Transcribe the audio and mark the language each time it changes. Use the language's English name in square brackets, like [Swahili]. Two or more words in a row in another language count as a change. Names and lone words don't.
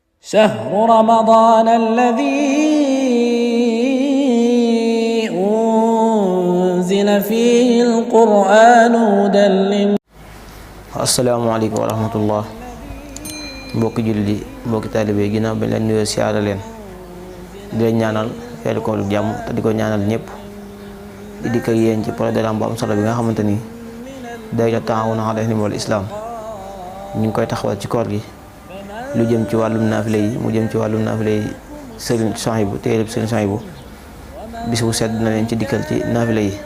[Arabic] شهر رمضان الذي أنزل فيه القرآن هدى للناس. السلام عليكم ورحمة الله [Wolof] mbokki jullit yi mbokki taalibe yi ginnaaw bañ leen nuyoo siyaara leen di leen ñaanal weeru koor jàmm te di ko ñaanal ñëpp di dikk ak yéen ci programme bu am solo bi nga xamante ni daayira Taawun alal Hilmi wal Islaam ñu ngi koy taxawal ci koor gi lu jëm ci wàllum naafile yi mu jëm ci wàllum naafile yi Sëriñ Souhaïbou téereb Sëriñ Souhaïbou bis bu sedd na leen ci dikkal ci naafile yi